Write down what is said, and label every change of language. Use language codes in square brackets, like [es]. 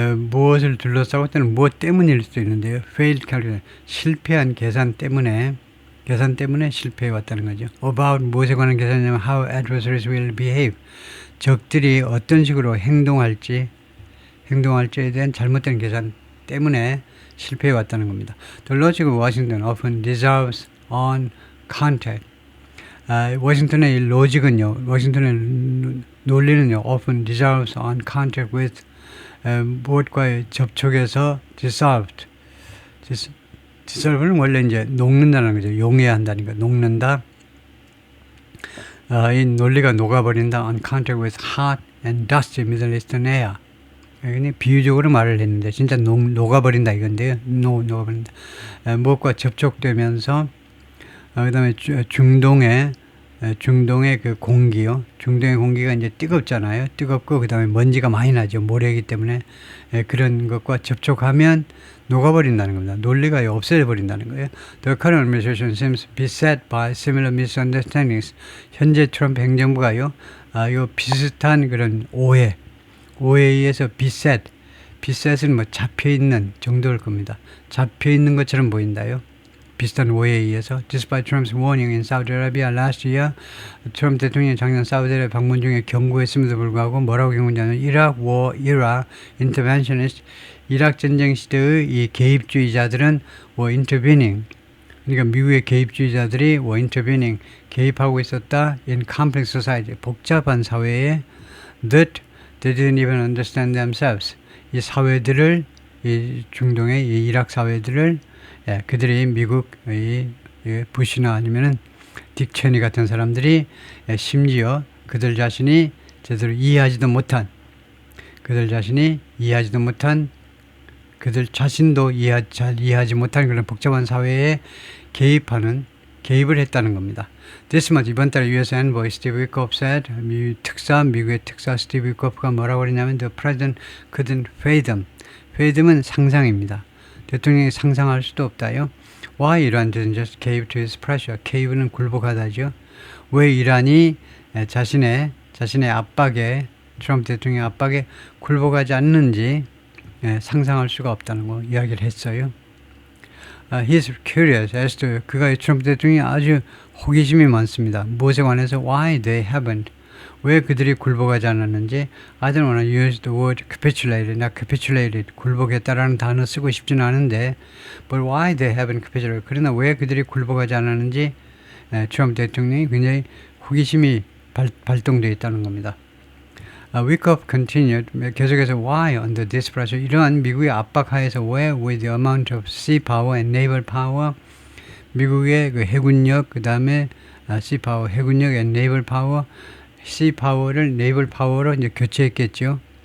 [ko] 무엇을 둘러싸고 또는 무엇 때문일 수도 있는데요. [en] failed calculation, [ko] 실패한 계산 때문에 실패해 왔다는 거죠. about 무엇에 관한 계산이냐면 [en] how adversaries will behave, [ko] 적들이 어떤 식으로 행동할지에 대한 잘못된 계산 때문에 실패해 왔다는 겁니다. [en] The logic of Washington often deserves on contact. [ko] 워싱턴의 로직은요, 워싱턴의 논리는요, [en] often deserves on contact with [ko] 무엇과의 접촉에서 dissolved. dissolve는 원래 이제 녹는다는 거죠. 용해야 한다는 거. 녹는다. 이 논리가 녹아버린다. [en] On contact with hot and dusty Middle Eastern air. [ko] 여기 비유적으로 말을 했는데 진짜 녹아버린다 이건데요. 녹아버린다. 무엇과 접촉되면서 그다음에 중동의 그 공기요. 중동의 공기가 이제 뜨겁잖아요. 뜨겁고 그다음에 먼지가 많이 나죠. 모래이기 때문에 그런 것과 접촉하면 녹아버린다는 겁니다. 논리가 없애버린다는 거예요. [en] The current administration seems beset by similar misunderstandings. [ko] 현재 트럼프 행정부가요. 요 비슷한 그런 오해에 의해서 beset은 뭐 잡혀있는 정도일 겁니다. 잡혀있는 것처럼 보인다요. 비슷한 오해에 의해서 [en] Despite Trump's warning in Saudi Arabia last year, [ko] 트럼프 대통령이 작년 사우디아라비아 방문 중에 경고했음에도 불구하고 뭐라고 경고했냐면 [en] Iraq war era interventionist, [ko] 이락 전쟁 시대의 이 개입주의자들은 [en] were intervening, [ko] 그러니까 미국의 개입주의자들이 were intervening, 개입하고 있었다 [en] in complex society, [ko] 복잡한 사회에 [en] that they didn't even understand themselves, [ko] 이 사회들을, 이 중동의 이 이락 사회들을 그들이 미국의 부시나 아니면은 딕 체니 같은 사람들이 심지어 그들 자신이 제대로 이해하지도 못한, 그들 자신도 잘 이해하지 못한 그런 복잡한 사회에 개입을 했다는 겁니다. [en] This month, [ko] 이번 달에 [en] US envoy Steve Witkoff said, [ko] 미국의 특사 스티브 위코프가 뭐라고 그랬냐면 [en] The president couldn't fathom. [ko] fathom은 상상입니다. 대통령이 상상할 수도 없다요. [en] Why Iran didn't just cave to his pressure? [ko] cave는 굴복하다죠. 왜 이란이 자신의 압박에, 트럼프 대통령의 압박에 굴복하지 않는지 상상할 수가 없다는 거 이야기를 했어요. [en] He's curious as to, [ko] 그가 트럼프 대통령이 아주 호기심이 많습니다. 무엇에 관해서 [en] why they haven't, [ko] 왜 그들이 굴복하지 않았는지. [en] I don't want to use the word capitulated, [ko] 나 capitulated, 굴복했다라는 단어 쓰고 싶지는 않은데 [en] but why they haven't capitulated, [ko] 그러나 왜 그들이 굴복하지 않았는지 트럼프 대통령이 굉장히 호기심이 발동되어 있다는 겁니다. [en] Witkoff continued, [ko] 계속해서 [en] why under this pressure, [ko] 이러한 미국의 압박 하에서 왜 [en] with the amount of sea power and naval power, [ko] 미국의 그 해군력, 그 다음에 sea power, 해군력 [en] and naval power, [ko] sea power를 naval power로 이제 교체했겠죠.